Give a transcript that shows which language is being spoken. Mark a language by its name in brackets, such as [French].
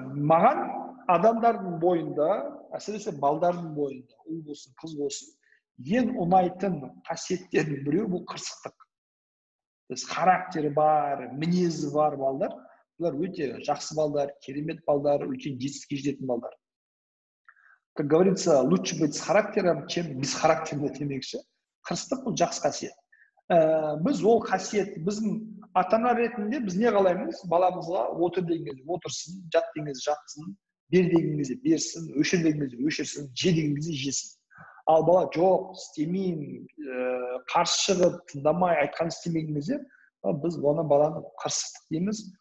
[Kazakh] Маған адамдардың бойында, әсіресе балдардың бойында, ұл болсын, қыз болсын, ең ұнайтын қасиеттердің біреуі бұл қырсықтық. Характері бар, мінезі бар балдар, бұлар өте жақсы балдар, керемет балдар, үлкен жетістікке жететін балдар. [Russian] Как говорится, лучше быть с характером, чем бесхарактерный [Kazakh] демекші. Қырсықтық бұл жақсы қасиет. Біз ол қасиет, біздің ата-ана ретінде біз не қалаймыз? Баламызға отыр деген кезде отырсын, жат деген кезде жатсын, бер деген кезде берсін, өшір деген кезде өшірсін, же деген кезде жесін. Ал бала жоқ, істемеймін, қарсы шығып, тыңдамай, айтқан істемеген кезде, біз оны баланы қырсықтық дейміз.